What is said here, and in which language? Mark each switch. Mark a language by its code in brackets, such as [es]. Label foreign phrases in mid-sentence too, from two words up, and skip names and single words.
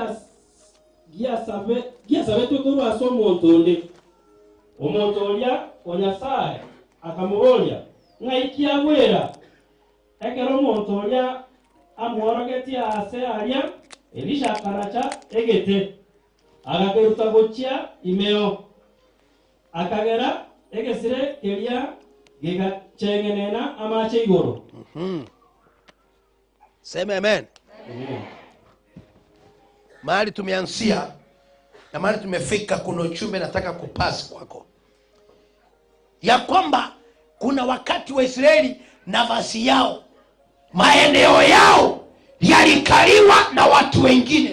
[guz] giasabe tukuru aso omonto olia onyasaye akamubolia ngaikia wera ekero omonto olia amuorogetia ase aria. Elisha akaracha egete agakeruta gochia imeo akagera egesire keria gigachengenena amache igoro. [sw] Sema amen. Mahali tumeanzia na mahali tumefika, kuna uchumbe nataka kupasi kwako ya kwamba kuna wakati wa Israeli nafasi yao, maeneo yao yalikaliwa na watu wengine.